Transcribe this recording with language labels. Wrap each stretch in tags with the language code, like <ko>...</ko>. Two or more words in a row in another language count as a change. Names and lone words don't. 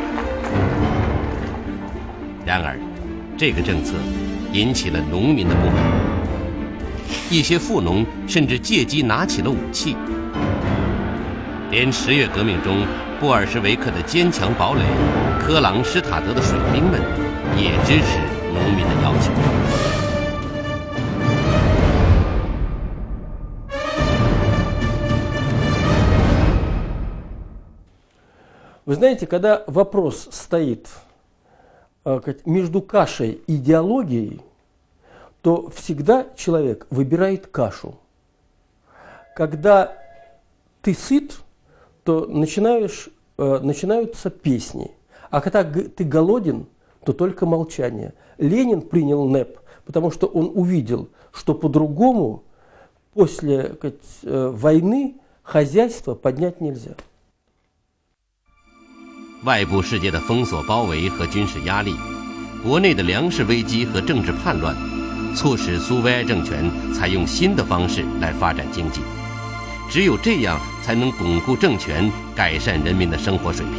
<zh>然而，这个政策引起了农民的不满，一些富农甚至借机拿起了武器。连10月革命中布尔什维克的坚强堡垒科朗施塔德的水兵们也支持农民的要求。</zh> <ru>Вы знаете, когда вопрос стоит между кашей и идеологией, то всегда человек выбирает кашу. Когда ты сыт, то начинаются песни. А когда ты голоден, то только молчание. Ленин принял НЭП, потому что он увидел, что по-другому после войны хозяйство поднять нельзя.</ru> <zh>外部世界的封锁、包围和军事压力，国内的粮食危机和政治叛乱，促使苏维埃政权采用新的方式来发展经济。只有这样，才能巩固政权，改善人民的生活水平。</zh>